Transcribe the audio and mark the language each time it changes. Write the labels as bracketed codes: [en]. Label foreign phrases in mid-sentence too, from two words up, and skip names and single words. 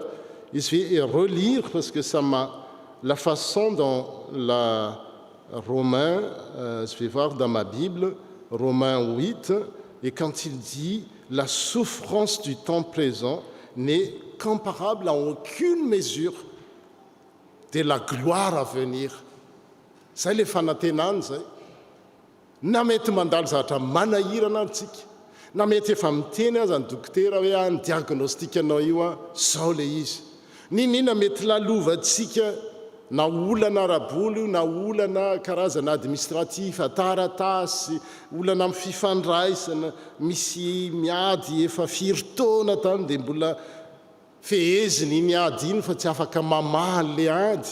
[fr] Je vais relire parce que ça m'a la façon dont Romains, je vais voir dans ma Bible, Romains 8, et quand il dit « La souffrance du temps présent n'est comparable à aucune mesure de la gloire à venir. [mg] » Zay le fanantenany zay. Na mety mandalo zavatra manahirana antsika, na mety efa miteny aza ny dokotera hoe ny diagnostikanao io zao le izy. Ninina mety lalovantsika na olana rabolo, na olana karazana administratif, taratasy, olana amin'ny fifandraisana, misy miady efa firy-taona tany dia mbola feheziny iny ady iny fa tsy afaka mamaly le ady.